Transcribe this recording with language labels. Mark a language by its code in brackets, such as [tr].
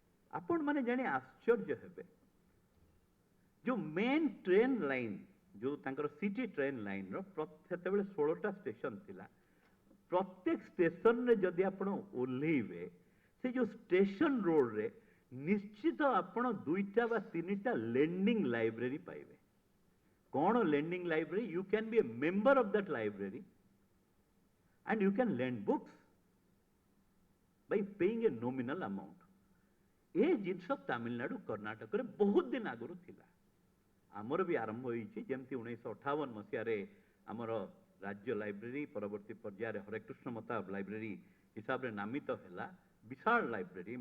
[or] ଆପଣମାନେ ଜାଣି ଆଶ୍ଚର୍ଯ୍ୟ ହେବେ, ଯେଉଁ ମେନ୍ ଟ୍ରେନ୍ ଲାଇନ୍, ଯେଉଁ ତାଙ୍କର ସିଟି ଟ୍ରେନ୍ ଲାଇନ୍ର ସେତେବେଳେ 16ଟା ଷ୍ଟେସନ ଥିଲା। ପ୍ରତ୍ୟେକ ଷ୍ଟେସନରେ ଯଦି ଆପଣ ଓହ୍ଲେଇବେ, ସେ ଯେଉଁ ଷ୍ଟେସନ ରୋଡରେ ନିଶ୍ଚିତ ଆପଣ 2ଟା ବା 3ଟା ଲେଣ୍ଡିଂ ଲାଇବ୍ରେରୀ ପାଇବେ। କ'ଣ lending library? [en] You can be a member of that library and you can lend books by paying a nominal amount. [or] ଏ ଜିନିଷ ତାମିଲନାଡୁ କର୍ଣ୍ଣାଟକରେ ବହୁତ ଦିନ ଆଗରୁ ଥିଲା। ଆମର ବି ଆରମ୍ଭ ହୋଇଛି। ଯେମିତି 1958 ମସିହାରେ ଆମର ରାଜ୍ୟ ଲାଇବ୍ରେରୀ ପରବର୍ତ୍ତୀ ପର୍ଯ୍ୟାୟରେ ହରେକୃଷ୍ଣ ମତାବ ଲାଇବ୍ରେରୀ ହିସାବରେ ନାମିତ ହେଲା। ବିଶାଳ ଲାଇବ୍ରେରୀ।